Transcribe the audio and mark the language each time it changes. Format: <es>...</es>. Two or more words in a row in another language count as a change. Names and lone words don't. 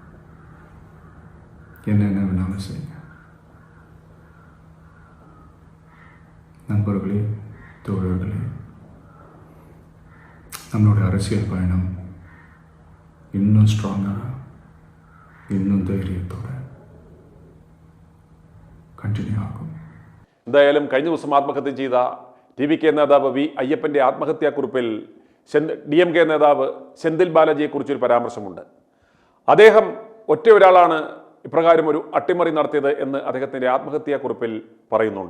<ta>என்ன வேணாலும் செய்யுங்க. நண்பர்களே, தோழர்களே, நம்மளுடைய அரசியல் பயணம் இன்னும் ஸ்ட்ராங்காக, இன்னுം தைரியத்தோடே கண்டின்யூ ஆகும்.</ta> <ml>എന്തായാലും കഴിഞ്ഞ ദിവസം ആത്മഹത്യ ചെയ്ത TVK നേതാവ് വി അയ്യപ്പൻ്റെ ആത്മഹത്യാക്കുറിപ്പിൽ DMK നേതാവ് സെന്തിൽ ബാലാജിയെക്കുറിച്ചൊരു പരാമർശമുണ്ട്. അദ്ദേഹം ഒറ്റ ഒരാളാണ് ഇപ്രകാരം ഒരു അട്ടിമറി നടത്തിയത് എന്ന് അദ്ദേഹത്തിൻ്റെ ആത്മഹത്യാക്കുറിപ്പിൽ പറയുന്നുണ്ട്.</ml>